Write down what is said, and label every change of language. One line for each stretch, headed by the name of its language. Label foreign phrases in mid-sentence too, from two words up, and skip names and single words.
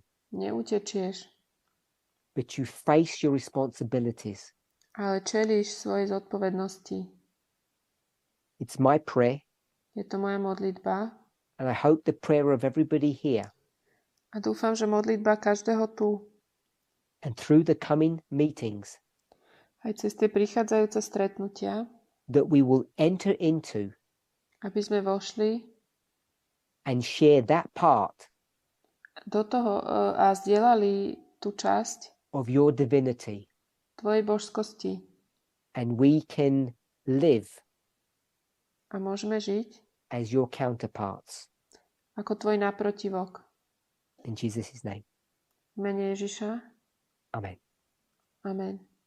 Slovak: neutečieš,
English: but you face your responsibilities.
Slovak: ale čelíš svojej zodpovednosti.
English: It's my prayer,
Slovak: Je to moja modlitba
English: and I hope the prayer of everybody here,
Slovak: a dúfam, že modlitba každého tu,
English: and through the coming meetings,
Slovak: aj cez tie prichádzajúce stretnutia,
English: that we will enter into
Slovak: aby sme vošli
English: and share that part
Slovak: do toho a zdieľali tú časť
English: of your divinity,
Slovak: tvojej božskosti
English: and we can live
Slovak: a môžeme žiť
English: as your counterparts.
Slovak: ako tvoj naprotivok.
English: In Jesus' name,
Slovak: V mene Ježiša.
English: amen.
Slovak: Amen.